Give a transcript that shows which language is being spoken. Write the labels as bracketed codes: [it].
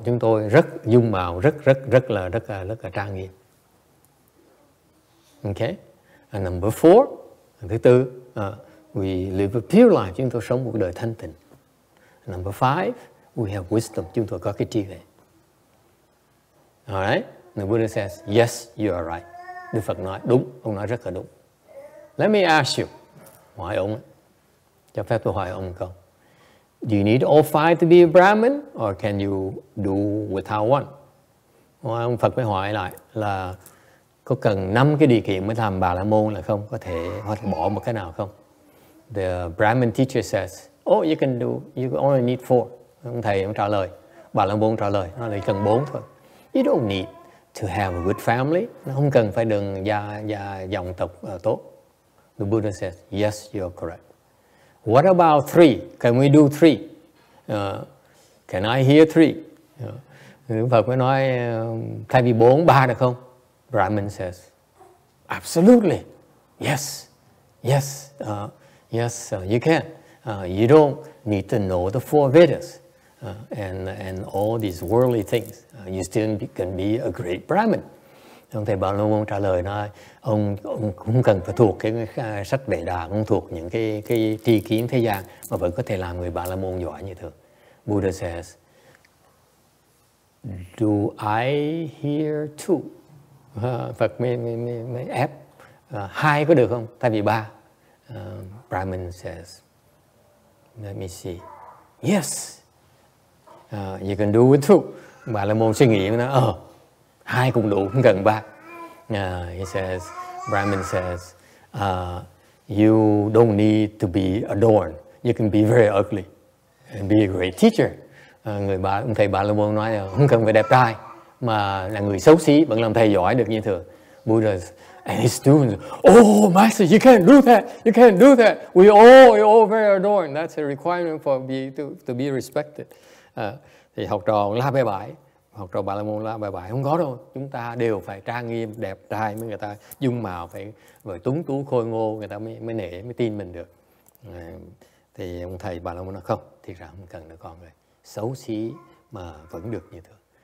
[vi] Chúng tôi rất dung mạo, rất là trang nghiêm. [en] Okay. And number 4, [vi] thứ tư, [en] We live a pure life, [vi] chúng tôi sống một đời thanh tịnh. [en] Number 5, we have wisdom, [vi] chúng tôi có cái trí huệ. [en] Alright? The Buddha says, yes, you are right. [vi] Đức Phật nói, đúng, ông nói rất là đúng. [en] Let me ask you, [vi] hỏi ông, cho phép tôi hỏi ông một câu. [en] Do you need all 5 to be a Brahmin, or can you do without one? [vi] Ông Phật mới hỏi lại là có cần 5 cái điều kiện mới làm Bà La Môn là không? Có thể bỏ một cái nào không? [en] The Brahmin teacher says, oh, you can do, you only need 4. [vi] Ông thầy ông trả lời, Bà La Môn trả lời, nó là cần 4 thôi. [en] You don't need to have a good family. [vi] Nó không cần phải đường dòng tộc tốt. [en] The Buddha says, yes, you are correct. What about 3? Can we do 3? Can I hear 3? [vi] Đức Phật mới nói, thay vì 4, 3 được không? [en] Brahmin says, absolutely, yes, yes, yes, you can. You don't need to know the 4 Vedas and all these worldly things. You still can be a great Brahmin. [vi] Ông thầy Bà La Môn trả lời nói, ông không cần phải thuộc cái sách Vệ Đà, không thuộc những cái tri kiến thế gian mà vẫn có thể làm người Bà La Môn giỏi như thường. [en] Buddha says, do I hear 2? [vi] Phật mới ép 2 có được không? Thay vì 3. [en] Brahmin says, let me see. Yes, you can do with 2. [vi] Bà La Môn suy nghĩ nói, 2 cũng đủ, không cần 3. [en] He says, Brahmin says, you don't need to be adorned. You can be very ugly and be a great teacher. [vi] Ông thầy Bà La Môn nói là không cần phải đẹp trai, mà là người xấu xí vẫn làm thầy giỏi được như thường. [en] Buddha and his students, oh, master, you can't do that. You can't do that. We all very adorned. That's a requirement for to be respected. [vi] Thì học trò la bè bãi. Học trò Bà La Môn la bè bãi, không có đâu. Chúng ta đều phải trang nghiêm, đẹp trai, mới người ta dung mạo phải rồi tuấn tú khôi ngô, người ta mới nể, mới tin mình được. Thì ông thầy Bà La Môn nói không, thì ra không cần nữa con ơi. Xấu xí mà vẫn được như thường.